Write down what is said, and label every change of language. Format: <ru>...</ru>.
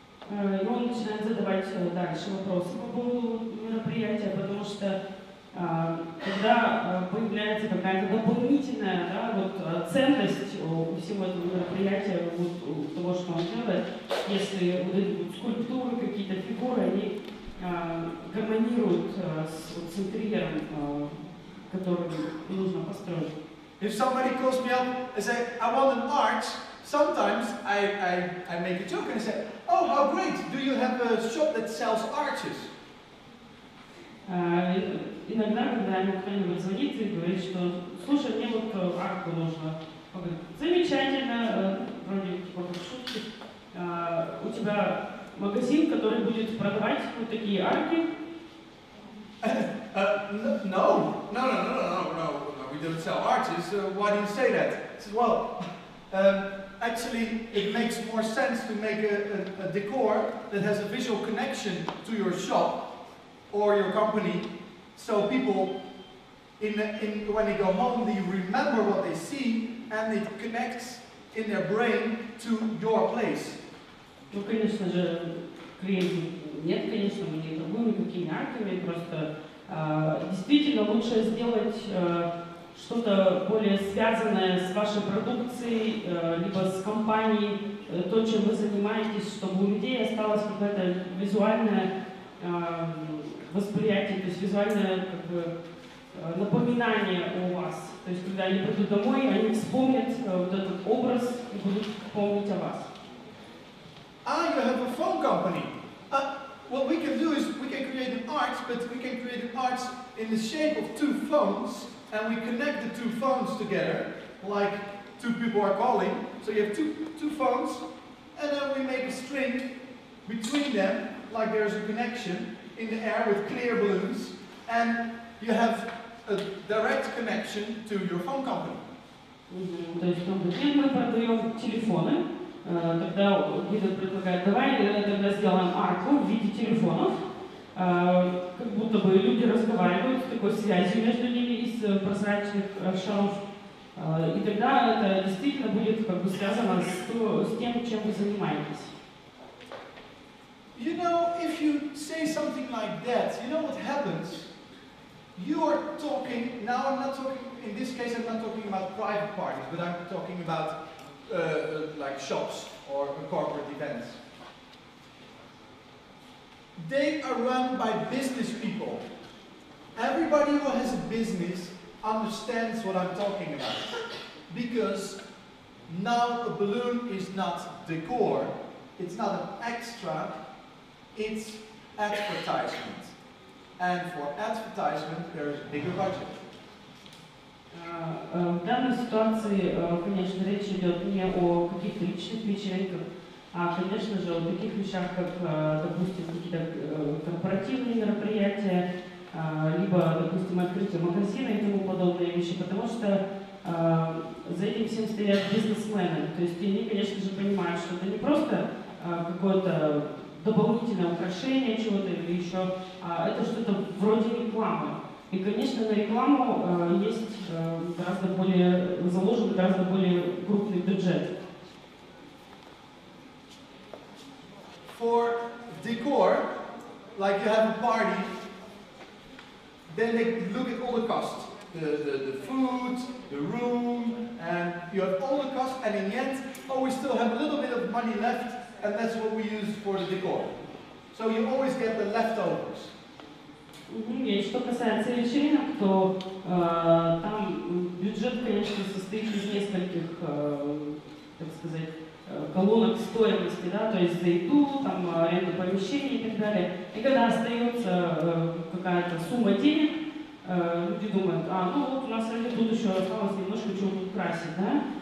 <ru>И он начинает задавать дальше вопросы по поводу мероприятия, потому что когда появляется какая-то дополнительная, да, вот, ценность у всего этого мероприятия, вот, у того, что он делает, если вот эти вот скульптуры, какие-то фигуры, они гармонируют с интерьером, который нужно построить.</ru> <en>If somebody calls me up and say, I want an arch, sometimes I make a joke and I say, oh, how great, do you have a shop that sells arches?</en> <ru>Иногда, когда ему кто-нибудь звонит и говорит, что слушай, мне вот арку нужно. Он говорит, замечательно, вроде как шутки. У тебя магазин, который будет продавать вот такие арки?</ru> <en>No, we don't sell arches. Why do you say that? I said, well, actually, it makes more sense to make a decor that has a visual connection to your shop or your company, so people, when they go home, they remember what they see, and it connects in their brain to your place.</en> <ru>Ну, конечно же, клиентов нет, конечно, мы не торгуем никакими арками, просто действительно лучше сделать что-то более связанное с вашей продукцией, либо с компанией, то, чем вы занимаетесь, чтобы у людей осталось какое-то визуальное восприятие, то есть визуальное как бы, напоминание о вас. То есть, когда они придут домой, они вспомнят вот этот образ и будут помнить о вас.</ru> <en>You have a phone company. What we can do is we can create an arch, but we can create an arch in the shape of two phones, and we connect the two phones together, like two people are calling. So you have two phones, and then we make a string between them, like there's a connection in the air with clear balloons, and you have a direct connection to your phone company.</en> <ru>То есть мы продаем телефоны. Тогда Гидо предлагает, давай тогда сделаем арку в виде телефонов, как будто бы люди разговаривают с такой связью между ними из прозрачных шаров, и тогда это действительно будет как бы связано с тем, чем вы занимаетесь.</ru> <en>You know, if you say something like that, you know what happens? You are talking, now I'm not talking, in this case I'm not talking about private parties, but I'm talking about like shops or corporate events. They are run by business people. Everybody who has a business understands what I'm talking about. Because now a balloon is not decor, it's not an extra, it's advertisement. And for advertisement there is a bigger budget.</en> <ru>В данной ситуации, конечно, речь идет не о каких-то личных вечеринках, а, конечно же, о таких вещах, как, допустим, какие-то корпоративные мероприятия, либо, допустим, открытие магазина и тому подобные вещи, потому что за этим всем стоят бизнесмены. То есть они, конечно же, понимают, что это не просто какое-то дополнительное украшение чего-то или еще, а это что-то вроде рекламы. И, конечно, на рекламу есть гораздо более, заложен гораздо более крупный бюджет.</ru> <en>For decor, like you have a party, then they look at all the costs. The food, the room, and you have all the costs, and in the end, we still have a little bit of money left, and that's what we use for the decor. So you always get the leftovers.</en> <ru>И что касается вечеринок, то там бюджет, конечно, состоит из нескольких, так сказать, колонок стоимости, да, то есть за еду, там, аренду помещений и так далее. И когда остается какая-то сумма денег, люди думают, ну вот у нас тут еще осталось немножко чего-то украсить, да.</ru>